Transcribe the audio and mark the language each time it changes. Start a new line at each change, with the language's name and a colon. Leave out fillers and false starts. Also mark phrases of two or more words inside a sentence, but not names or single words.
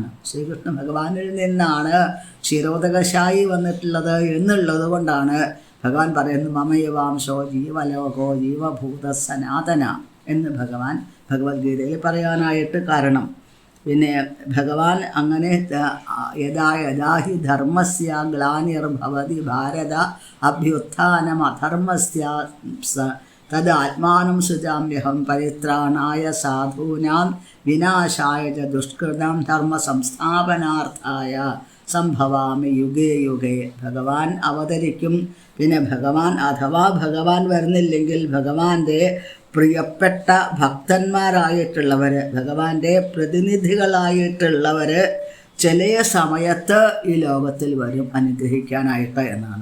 Malayalam: ശ്രീകൃഷ്ണ ഭഗവാനിൽ നിന്നാണ് ക്ഷീരോദകശായി വന്നിട്ടുള്ളത് എന്നുള്ളത് കൊണ്ടാണ് ഭഗവാൻ പറയുന്നത്
Sanskrit: മമയവാംശോ ജീവലോകോ ജീവഭൂത സനാതന
Malayalam: എന്ന് ഭഗവാൻ ഭഗവത്ഗീതയിൽ പറയാനായിട്ട് കാരണം. പിന്നെ ഭഗവാൻ അങ്ങനെ
Sanskrit: യഥാ ഹി ധർമ്മസ്യ ഗ്ലാനിർഭവതി ഭാരത അഭ്യുത്ഥാനം അധർമ്മസ്യ തത് ആത്മാനം സൃജാമ്യഹം പരിത്രാണായ സാധൂനാം വിനാശായ ച ദുഷ്കൃതം ധർമ്മ സംസ്ഥാപനാർത്ഥായ സംഭവാമി യുഗേ യുഗേ.
Malayalam: ഭഗവാൻ അവതരിക്കും. പിന്നെ അഥവാ ഭഗവാൻ വരുന്നില്ലെങ്കിൽ ഭഗവാന്റെ പ്രിയപ്പെട്ട ഭക്തന്മാരായിട്ടുള്ളവർ, ഭഗവാന്റെ പ്രതിനിധികളായിട്ടുള്ളവർ ചില സമയത്ത് ഈ ലോകത്തിൽ വരും അനുഗ്രഹിക്കാനായിട്ട് എന്നാണ്.